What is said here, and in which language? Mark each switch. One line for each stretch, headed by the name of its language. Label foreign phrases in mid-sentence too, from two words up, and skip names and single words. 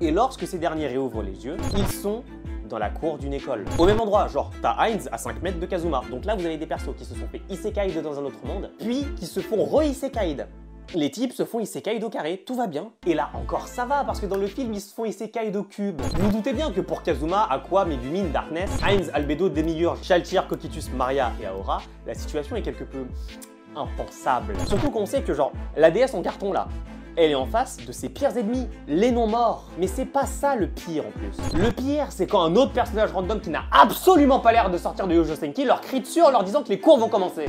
French: Et lorsque ces derniers réouvrent les yeux, ils sont dans la cour d'une école. Au même endroit, genre, t'as Heinz à 5 mètres de Kazuma. Donc là, vous avez des persos qui se sont fait isekai dans un autre monde, puis qui se font re-isekai Les types se font isekai d'eau carré, tout va bien. Et là encore ça va, parce que dans le film ils se font isekai d'eau cube. Vous vous doutez bien que pour Kazuma, Aqua, Megumi, Darkness, Heinz, Albedo, Demiurge, Shaltyr, Cocytus, Maria et Aora, la situation est quelque peu impensable. Surtout qu'on sait que genre, la déesse en carton là, elle est en face de ses pires ennemis, les non-morts. Mais c'est pas ça le pire en plus. Le pire, c'est quand un autre personnage random qui n'a absolument pas l'air de sortir de Yojo Senki leur crie dessus en leur disant que les cours vont commencer.